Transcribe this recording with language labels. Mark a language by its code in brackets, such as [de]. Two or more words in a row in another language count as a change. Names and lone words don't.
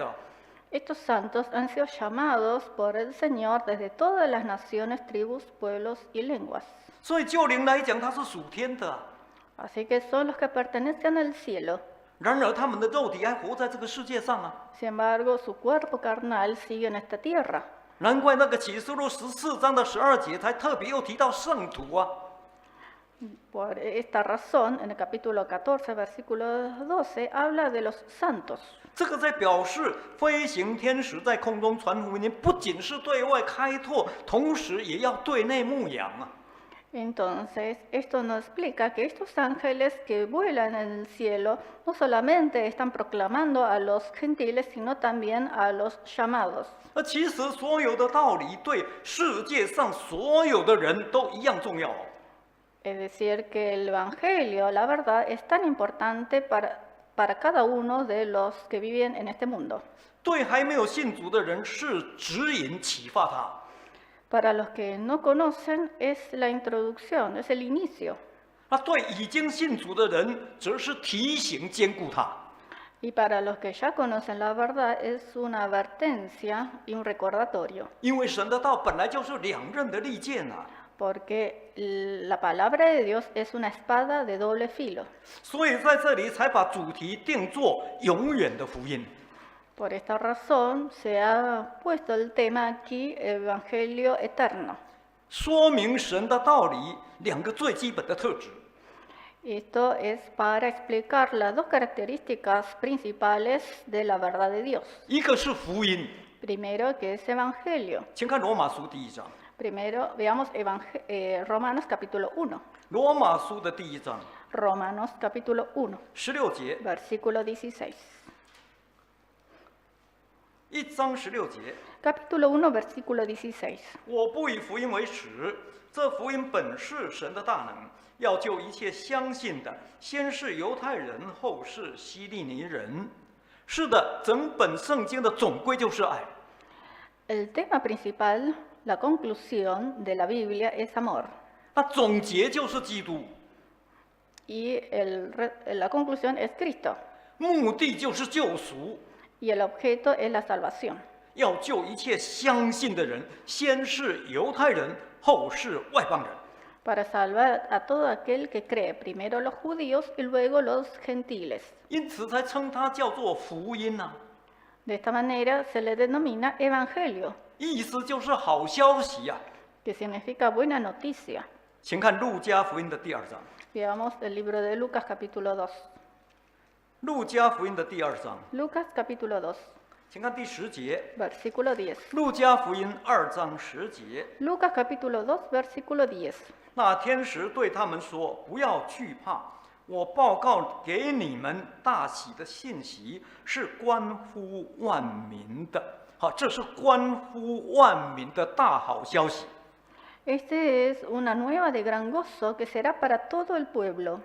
[es] Estos santos han sido llamados por el Señor desde todas las naciones, tribus, pueblos y lenguas. [zh] 所以就灵来讲，它是属天的。 [es] Así que son los que pertenecen al cielo. [zh] 然而他们的肉体还活在这个世界上啊！ [es] Sin embargo, su cuerpo carnal sigue en esta tierra. [zh] 难怪那个启示录14章的12节才特别又提到圣徒啊！ [es] Por esta razón, en el capítulo 14, versículo 12, habla de los santos. [zh] 这个在表示飞行天使在空中传福音，不仅是对外开拓，同时也要对内牧养啊！ [es] Entonces, esto nos explica que estos ángeles que vuelan en el cielo no solamente están proclamando a los gentiles, sino también a los llamados. [zh] 其实所有的道理对世界上所有的人都一样重要哦。 [es] Es decir, que el Evangelio, la verdad, es tan importante para cada uno de los que viven en este mundo. [zh] 对还没有信主的人是指引启发他。 [es] Para los que no conocen es la introducción, es el inicio. [zh] 那对已经信主的人，则是提醒兼顾他。 [es] Y para los que ya conocen la verdad es una advertencia y un recordatorio. [zh] 因为神的道本来就是两刃的利剑啊， [es] Porque la palabra de Dios es una espada de doble filo. [zh] 所以在这里才把主题定作永远的福音。 [es] Por esta razón se ha puesto el tema aquí, Evangelio eterno. [zh] 说明神的道理两个最基本的特质。 [es] Esto es para explicar las dos características principales de la verdad de Dios. [zh] 一个是福音， [es] Primero, que es Evangelio. [zh] 请看罗马书第1章。 [es] Primero, veamos Romanos capítulo 1. [zh] 罗马书的第1章 [es] Romanos capítulo 1, [zh] 16 节， [es] versículo 16. [zh] 1章16节。 [es] Capítulo 1, versículo 16. [zh] 我不以福音为耻，这福音本是神的大能，要救一切相信的，先是犹太人，后是希利尼人。是的，整本圣经的总归就是爱。 [es] El tema principal, la conclusión de la Biblia es amor. [zh] 那总结就是基督。 [es] y la conclusión es Cristo. [zh] 目的就是救赎， [es] Y el objeto es la salvación. [zh] 要救一切相信的人，先是犹太人，后是外邦人。 [es] Para salvar a todo aquel que cree, primero los judíos y luego los gentiles. [zh] 因此才称它叫做福音呐、 [es] De esta manera se le denomina evangelio, [zh] 意思就是好消息呀、 [es] que significa buena noticia. [zh] 请看路加福音的第2章， [es] Veamos el libro de Lucas capítulo 2. [zh] 路加福音的第2章， [es] Lucas capítulo 2, [zh] 请看第10节， [es] versículo 10. [zh] 路加福音2章10节。 [es] Lucas capítulo 2, versículo 10. [zh] 那天使对他们说：“不要惧怕，我报告给你们大喜的信息，是关乎万民的。好，这是关乎万民的大好消息。 [es] Este es una nueva de gran gozo que será para todo el pueblo.